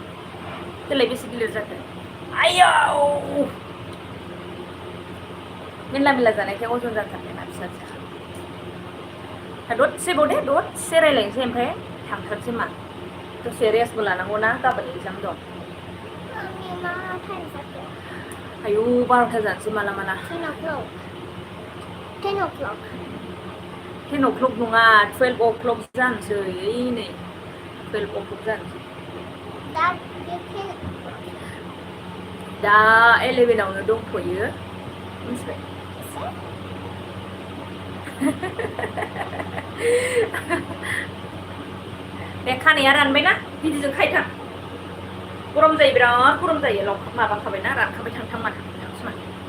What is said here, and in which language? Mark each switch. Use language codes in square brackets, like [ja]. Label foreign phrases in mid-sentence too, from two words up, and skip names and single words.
[brx] देलाय बेसे गिलिर जाखो आयौ मेरला मेरला जानायखाय अजन जाथारबायना फिसा फिसा दसे बाव दे दसे रायलायनोसै ओमफ्राय थांथारसै मा दसे रेस्टबो लानांगौ ना गाबोन एगजाम दं Mami, ma time जाखो? आयौ 12था जानोसै माला माला [en] 10 o'clock. 10 o'clock. [brx] 10 o'clock नङा 12 o'clock जानोसै ओइ नै 12 o'clock जानोसै [en] That you can. [brx] दा 11 आवनो दंथ'यो मिथिबाय दे खानाया रानबायना गिदिरजों खायथां गरम जायो बिराद गरम जायो माबाखाबायना रानखाबाय थांथां माथां थांसै मा